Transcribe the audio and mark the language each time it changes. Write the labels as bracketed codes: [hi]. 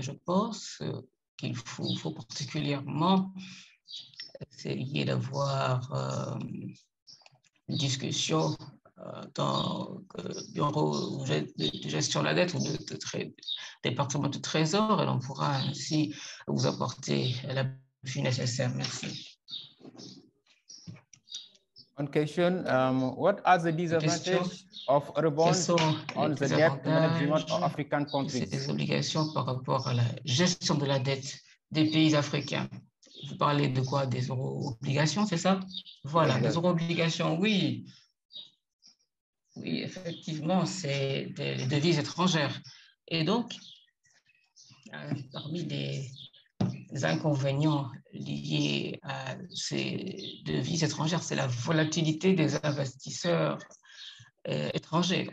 [fr] Et je pense qu'il faut particulièrement essayer d'avoir une discussion dans le bureau de gestion de la dette ou de département de trésor, et on pourra ainsi vous apporter l'appui nécessaire. Merci. [en] One question, what are the disadvantages of eurobonds on the debt management of African countries? [fr] Ces obligations par rapport à la gestion de la dette des pays africains. Vous parlez de quoi? Des euro-obligations, c'est ça? Voilà, des euro-obligations, oui. Oui, effectivement, c'est des devises étrangères. Et donc, parmi les inconvénients liés à ces devises étrangères, c'est la volatilité des investisseurs étrangers.